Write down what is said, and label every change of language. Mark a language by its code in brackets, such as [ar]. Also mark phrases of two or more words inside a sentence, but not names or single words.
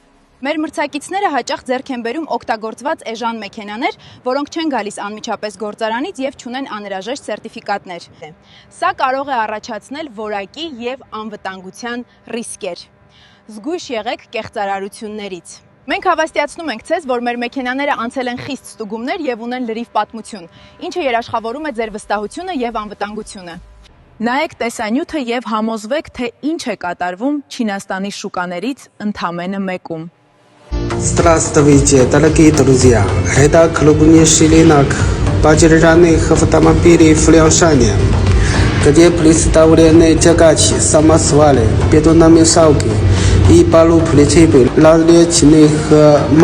[hy] Մեր մրցակիցները հաճախ ձեռք են բերում օգտագործված էժան մեքենաներ, որոնք չեն գալիս անմիջապես գործարանից եւ չունեն անհրաժեշտ սերտիֆիկատներ։ Սա կարող է առաջացնել որակի եւ անվտանգության ռիսկեր։ Զգույշ եղեք կեղծարարություններից։ Մենք հավաստիացնում ենք ձեզ, որ մեր մեքենաները անցել են խիստ ստուգումներ եւ ունեն լրիվ պատմություն, ինչը երաշխավորում է ձեր вստահությունը եւ անվտանգությունը։ Նայեք տեսանյութը եւ համոզվեք, թե ինչ է катарվում Չինաստանի շուկաներից ընդամենը մեկում։ [ru] Здравствуйте, дорогие друзья! Это крупнейший рынок подержанных автомобилей в Ляншане, где представлены тягачи, самосвалы, бетономешалки и полуприцепы различных моделей.